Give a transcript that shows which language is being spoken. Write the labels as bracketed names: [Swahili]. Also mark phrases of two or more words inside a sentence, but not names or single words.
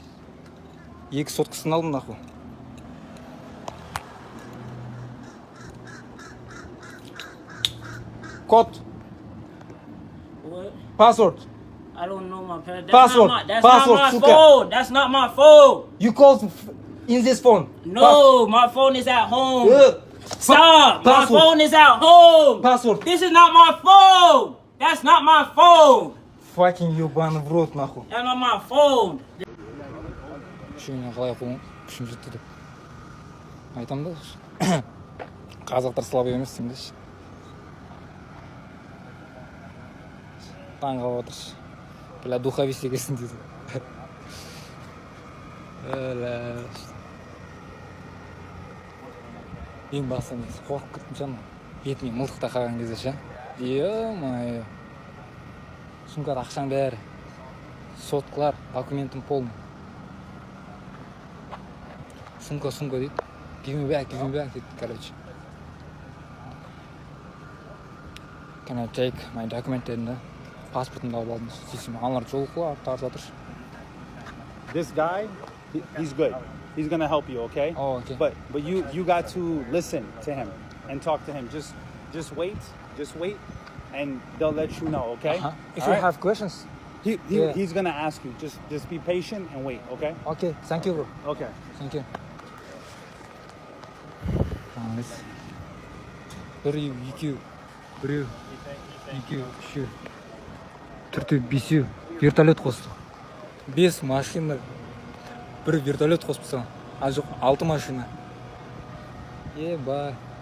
[Kazakh] 2 соткасын алдым [Russian] нахуй. Код. [English] What? Password. I don't know my password. Password. That's Password, not my suka. phone. That's not my phone. You called in this phone. No, my phone is at home. Stop. My Password. phone is at home. Password. This is not my phone. That's not my phone. [Russian] Fucking ебаный в рот нахуй. [English] That's not my phone. [Kazakh] Күшіңе қалай қоян? Күшім жетті деп. Айтам да. Қазақтар слабый емес деймдеші. Таң қалып отыршы. Бля, духовик екенсің дейді. Ең басты мен қорқып кеттім жаңа. Бетіме мылтықта қалған кезде ше. Е-мае. Сумкада ақшаң бәрі. Соткалар, документім полный. Сумка дейді. [English] Give me back дейді, короче. Can I take my document and [Kazakh] паспортымды алып алдым. Сөйтсем, аналар жол қылып тартып жатыр. [English] This guy, he's good. He's gonna help you, okay? Oh, okay. But you got to listen to him and talk to him. Just wait, and they'll let you know, okay? If you have questions. He's gonna ask you. Just be patient and wait, okay? Okay, thank you, bro. Okay. Thank you. [Kazakh] Біреу, екеу, үшеу, төртеу, бесеу, вертолет қосты. 5 машина, бір вертолет қосып тастаған. А жоқ, 6 машина. Еба.